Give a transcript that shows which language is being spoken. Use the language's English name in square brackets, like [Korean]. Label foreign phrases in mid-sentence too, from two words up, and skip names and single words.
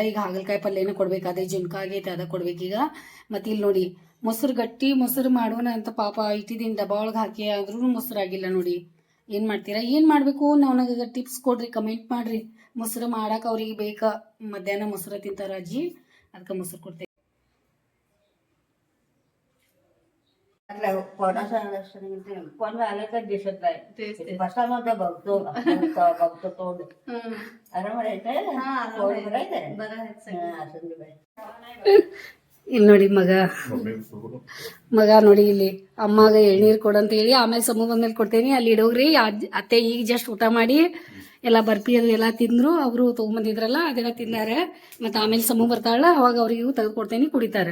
[Kannada] ಈಗ ಹಾಗಲಕಾಯಿ ಪಲ್ಯನ ಕೊಡ್ಬೇಕು, ಅದೇ ಜುನ್ಕ ಆಗೈತೆ, ಅದ ಕೊಡ್ಬೇಕೀಗ. ಮತ್ತು ಇಲ್ಲಿ ನೋಡಿ ಮೊಸರು ಗಟ್ಟಿ ಮೊಸರು ಮಾಡೋಣ ಅಂತ ಪಾಪ ಇಟ್ಟಿದ್ದೀನಿ ಡಬ್ಬ ಒಳಗೆ ಹಾಕಿ, ಆದ್ರೂ ಮೊಸರು ಆಗಿಲ್ಲ ನೋಡಿ. ಏನು ಮಾಡ್ತೀರಾ, ಏನು ಮಾಡಬೇಕು, ನನಗೆ ಟಿಪ್ಸ್ ಕೊಡ್ರಿ, ಕಮೆಂಟ್ ಮಾಡ್ರಿ. ಮೊಸರು ಮಾಡಕ್ಕೆ ಅವ್ರಿಗೆ ಬೇಕಾ, ಮಧ್ಯಾಹ್ನ ಮೊಸರು ತಿಂತಾರ अजी, ಅದಕ್ಕೆ ಮೊಸರು ಕೊಡ್ತೇವೆ. [Marathi] कोण आलं तर दिसत नाही बसा मध्ये बघतो बघतो तोंड अरे म्हणायचंय तोंड बघायचंय असं बाई. [Kannada] ಇಲ್ಲಿ ನೋಡಿ ಮಗ ನೋಡಿ ಇಲ್ಲಿ ಅಮ್ಮಾಗ ಎಳ್ನೀರು ಕೊಡಂತ ಹೇಳಿ ಆಮೇಲೆ ಸಮೂಹ ಬಂದ್ಮೇಲೆ ಕೊಡ್ತೇನೆ. ಅಲ್ಲಿ ಇಡೋಗ್ರಿ. ಅತ್ತೆ ಈಗ ಜಸ್ಟ್ ಊಟ ಮಾಡಿ ಎಲ್ಲ ಬರ್ಪಿ ಅದು ಎಲ್ಲ ತಿಂದ್ರು, ಅವರು ತೊಗೊಂಬಂದಿದ್ರಲ್ಲ ಅದೆಲ್ಲ ತಿಂದಾರೆ. ಮತ್ತು ಆಮೇಲೆ ಸಮೂಹ ಬರ್ತಾಳ, ಅವಾಗ ಅವ್ರಿಗೂ ತೆಗೆದು ಕೊಡ್ತೇನೆ, ಕುಡಿತಾರೆ.